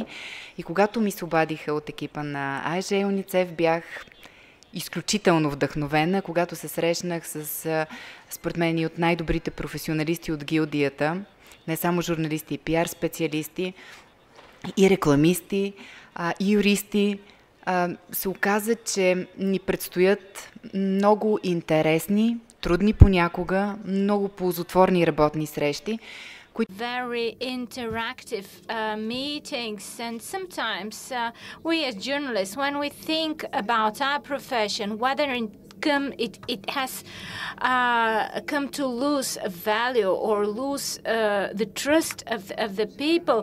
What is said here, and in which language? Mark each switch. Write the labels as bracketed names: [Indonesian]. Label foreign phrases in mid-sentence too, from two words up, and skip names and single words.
[Bulgarian] И когато ми се обадиха от екипа на АЕЖ и UNICEF, бях изключително вдъхновена, когато се срещнах с, според мен, и от най-добрите професионалисти от гилдията, не само журналисти и пиар специалисти, и рекламисти, и юристи. Се оказа, че ни предстоят много интересни, трудни понякога, много ползотворни работни срещи. [English] Very interactive meetings, and sometimes we as journalists, when we think about our profession, whether it has come to lose value or lose the trust of the people.